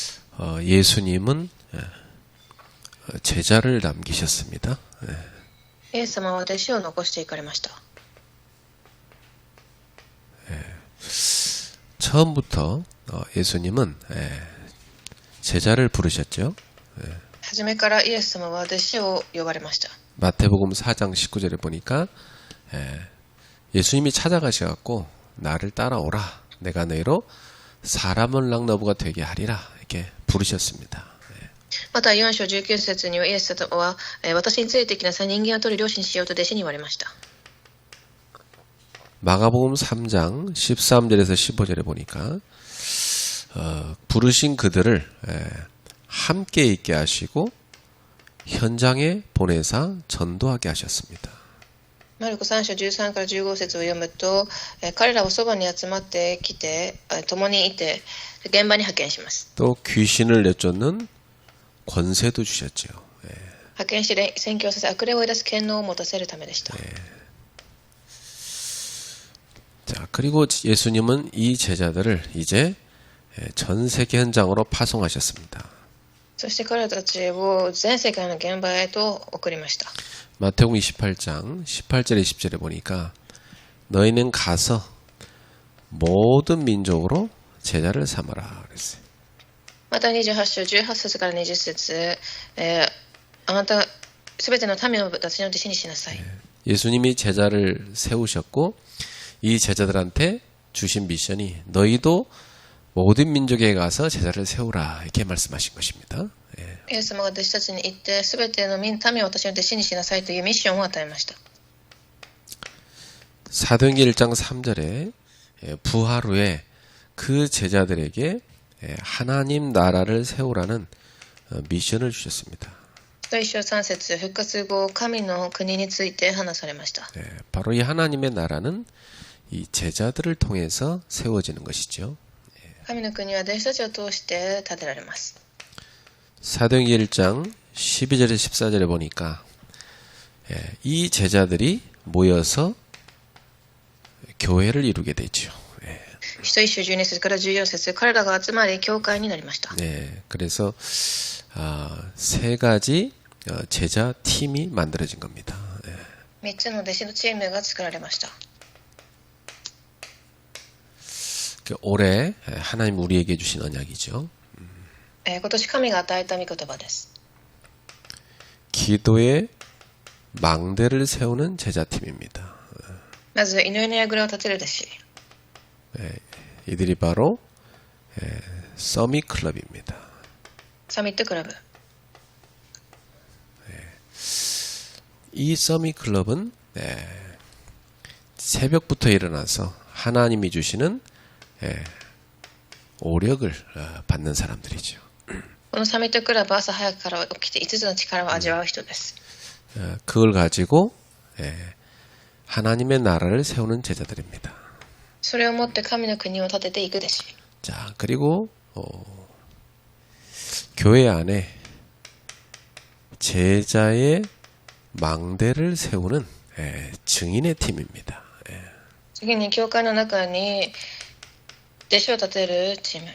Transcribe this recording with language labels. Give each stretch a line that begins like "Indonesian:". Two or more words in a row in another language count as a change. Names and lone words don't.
Korean: 예수님은 제자를 남기셨습니다.
Japanese: イエス様は弟子を残していかれました。
Korean: 처음부터 예수님은 제자를 부르셨죠.
Japanese: 初めからイエス様は弟子を呼ばれました。
Korean: 마태복음 4장 19절에 보니까 예수님이 찾아가셔갖고 나를 따라오라. 내가 너희로 사람을 랑너부가 되게 하리라. 이렇게 부르셨습니다.
Japanese: また4章19節にはイエス様は私についてきなさい、人間を取る漁師にしようと弟子に言われました。
Korean: 마가복음 3장 13절에서 15절에 보니까 부르신 그들을 함께 있게 하시고 현장에 보내사 전도하게 하셨습니다.
Japanese: マルコ3章13から15節を読むと、彼らをそばに集まってきて共にいて現場に派遣します。
Korean: 또 귀신을 내쫓는 권세도 주셨죠.
Japanese: 派遣し宣教させ悪霊を追い出す権能を持たせるためでした。
Korean: 자, 그리고 예수님은 이 제자들을 이제 전 세계 현장으로 파송하셨습니다.
Japanese: そして彼らたちを全世界の現場へと送りました。
Korean: 마태복음 28장 18절에 20절에 보니까 너희는 가서 모든 민족으로 제자를 삼아라 그랬어요.
Japanese: また28章18節から20節、あなたすべての民を私の弟子にしなさい。
Korean: 예수님이 제자를 세우셨고 이 제자들한테 주신 미션이 너희도 모든 민족에 가서 제자를 세우라 이렇게 말씀하신 것입니다.
Japanese: イエス様が弟子たちに言ってすべての民を私の弟子にしなさいというミッションを与えました。
Korean: 사도행전 1장 3절에 부활 후에 그 제자들에게 하나님 나라를 세우라는 미션을 주셨습니다.
Japanese: 1 章3節復活後神の国について話されました。
Korean: 바로 이 하나님의 나라는 이 제자들을 통해서 세워지는 것이죠.
Japanese: 神の国は弟子たちを通して建てられます。
Korean: 사도행전 1장 12절에 14절에 보니까 이 제자들이 모여서 교회를 이루게 되죠.
Japanese: 使徒1章12節から14節彼らが集まり教会になりました。
Korean: 네, 그래서 세 가지 제자 팀이 만들어진 겁니다.
Japanese: 3 つの弟子のチームが作られました。
Korean: 올해 하나님 우리에게 주신 언약이죠.
Japanese: 今年神が与えた御言葉です。
Korean: 기도의 망대를 세우는 제자팀입니다.
Japanese: まず祈りの櫓を立てる弟子。
Korean: 이들이 바로 서밋 클럽입니다.
Japanese: サミットクラブ。
Korean: 이 서밋 클럽은 새벽부터 일어나서 하나님이 주시는 오력을 받는 사람들이죠.
Japanese: このサミットクラブは朝早くから起きて5つの力を味わう人です。
Korean: 그걸 가지고 하나님의 나라를 세우는 제자들입니다.
Japanese: それをもって神の国を建てていく弟子。
Korean: 자, 그리고 교회 안에 제자의 망대를 세우는 증인의 팀입니다.
Japanese: 次に教会の中に弟子を立てるチーム。